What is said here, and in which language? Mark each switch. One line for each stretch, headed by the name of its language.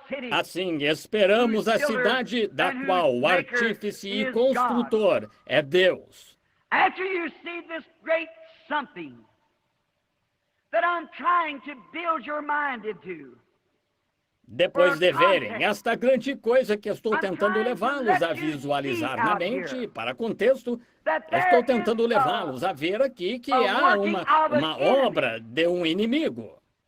Portuguese: Assim, esperamos a cidade da qual o artífice e construtor é Deus.
English: After you see this great something that I'm trying to build your mind into,
Portuguese: depois de verem esta grande coisa que estou tentando levá-los a visualizar na mente, para contexto, estou tentando levá-los a ver aqui que há uma obra de um inimigo.